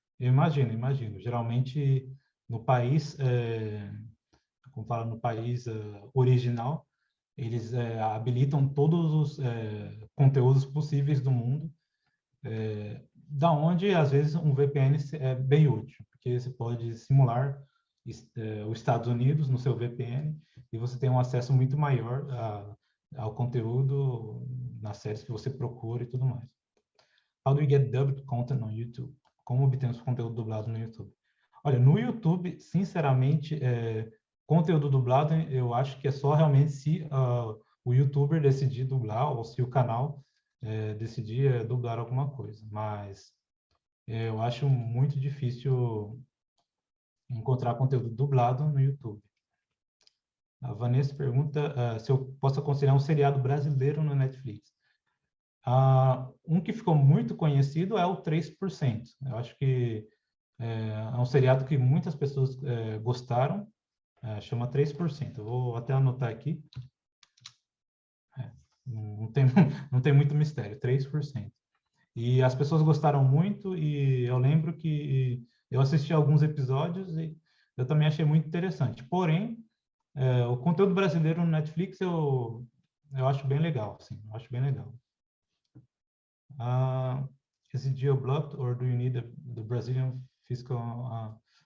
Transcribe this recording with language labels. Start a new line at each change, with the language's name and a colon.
Portuguese: Eu imagino. Geralmente, no país, como fala, no país original, eles habilitam todos os conteúdos possíveis do mundo, da onde, às vezes, um VPN é bem útil, porque você pode simular os Estados Unidos no seu VPN e você tem um acesso muito maior ao conteúdo nas séries que você procura e tudo mais.
English: How do you get dubbed content on YouTube?
Portuguese: Como obtemos conteúdo dublado no YouTube? Olha, no YouTube, sinceramente, conteúdo dublado, eu acho que é só realmente se o YouTuber decidir dublar ou se o canal decidir dublar alguma coisa. Mas eu acho muito difícil encontrar conteúdo dublado no YouTube. A Vanessa pergunta se eu posso aconselhar um seriado brasileiro no Netflix. Um que ficou muito conhecido é o 3%. Eu acho que é um seriado que muitas pessoas gostaram, chama 3%. Eu vou até anotar aqui. Não tem muito mistério, 3%. E as pessoas gostaram muito e eu lembro que eu assisti alguns episódios e eu também achei muito interessante. Porém, o conteúdo brasileiro no Netflix eu acho bem legal, sim, eu acho bem legal.
English: Is it geo-blocked or do you need the Brazilian fiscal?